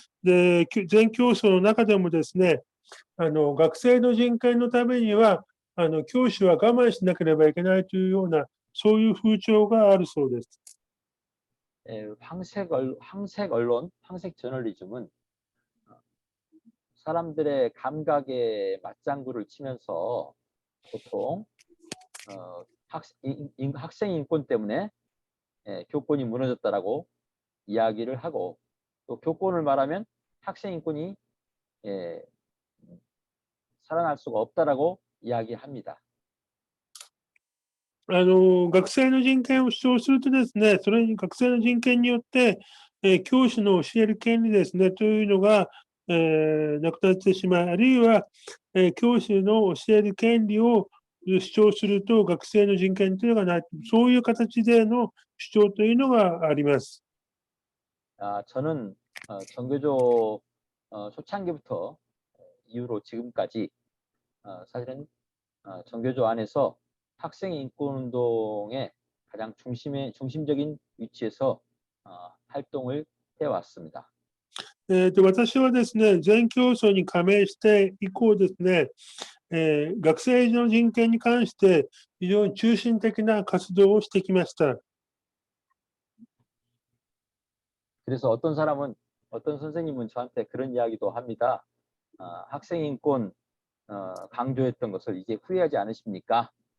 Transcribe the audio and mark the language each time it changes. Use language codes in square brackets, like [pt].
[ja] で、全競争の中でもですね、学生の人権のためには、教師は我慢しなければいけないというような、そういう風潮があるそうです。 [ko] 황색 언론, 황색 저널리즘은 사람들의 감각에 맞장구를 치면서 보통 학생 인권 때문에 교권이 무너졌다라고 이야기를 하고 또 교권을 말하면 학생 인권이 살아날 수가 없다라고 이야기합니다. [ja] 学生の人権を主張するとですね、それに学生の人権によって、教師の教える権利ですね、というのが、なくなってしまう。あるいは、教師の教える権利を主張すると、学生の人権というのがない。そういう形での主張というのがあります。 [ko] 저는 전교조 초창기부터 이후로 지금까지 사실은 전교조 안에서 학생 인권 운동의 가장 중심적인 위치에서 활동을 해왔습니다. [ja] 私はですね、全競争に加盟して以降ですね、学生の人権に関して非常に中心的な活動をしてきました。 [ko] 그래서 어떤 선생님은 저한테 그런 이야기도 합니다. 학생 인권 강조했던 것을 이제 후회하지 않으십니까?